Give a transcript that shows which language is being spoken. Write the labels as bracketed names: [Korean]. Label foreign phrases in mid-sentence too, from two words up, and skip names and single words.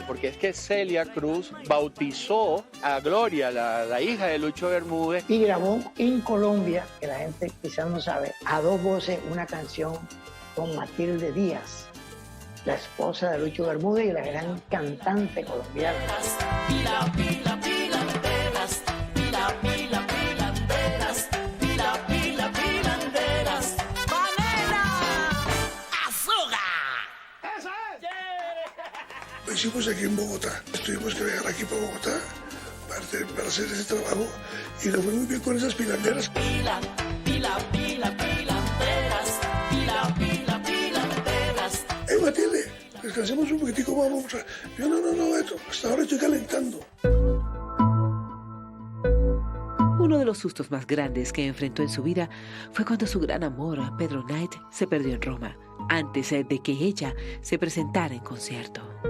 [Spanish] Porque es que Celia Cruz bautizó a Gloria, la hija de Lucho Bermúdez. Y grabó en Colombia, que la gente quizás no sabe, a dos voces una canción con Matilde Díaz, la esposa de Lucho Bermúdez y la gran cantante colombiana. Pila, pila, pilanderas, pila, pila, pilanderas, pila, pila, pilanderas. ¡Panela! ¡Azúcar! ¡Eso es! Lo hicimos aquí en Bogotá. Tuvimos que viajar aquí para Bogotá para hacer ese trabajo y nos fue muy bien con esas pilanderas. Pila, pila, pila, pilanderas, pila, pila, pilanderas. Matilde, descansemos un poquitico, vamos. Yo no, Beto, hasta ahora estoy calentando. Uno de los sustos más grandes que enfrentó en su vida fue cuando su gran amor, Pedro Knight, se perdió en Roma, antes de que ella se presentara en concierto.